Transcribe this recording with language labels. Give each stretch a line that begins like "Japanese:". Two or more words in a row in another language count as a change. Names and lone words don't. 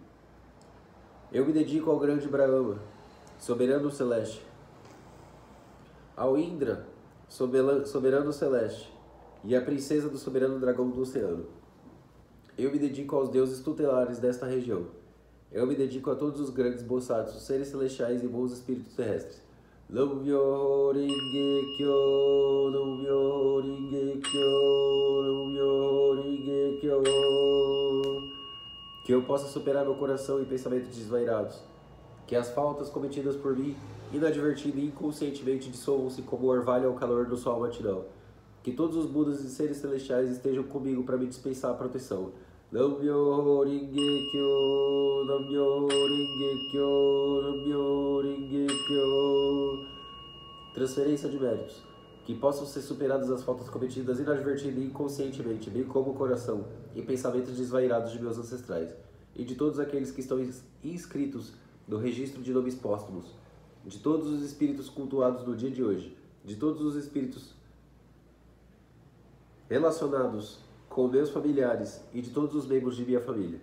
Portuguese: Eu me dedico ao grande Brahma, soberano celeste, ao Indra, soberano celeste, e à princesa do soberano dragão do oceano. Eu me dedico aos deuses tutelares desta região. Eu me dedico a todos os grandes Bosatsus, seres celestiais e bons espíritos terrestres.
Japanese: 南無妙法蓮華経、南無妙法蓮華経、南無妙法蓮華経.
Portuguese: Que eu possa superar meu coração e pensamentos desvairados. Que as faltas cometidas por mim, inadvertido e inconscientemente, dissolvam-se como orvalho ao calor do sol matinal. Que todos os Budas e seres celestiais estejam comigo para me dispensar a proteção.
Japanese: 南無妙法蓮華経、南無妙法蓮華経、南無妙法蓮華経.
Portuguese: Transferência de méritos. Que possam ser superadas as faltas cometidas inadvertido e inconscientemente, bem como o coração e pensamentos desvairados de meus ancestrais, e de todos aqueles que estão inscritos no registro de nomes póstumos, de todos os espíritos cultuados no dia de hoje, de todos os espíritos relacionados com meus familiares e de todos os membros de minha família.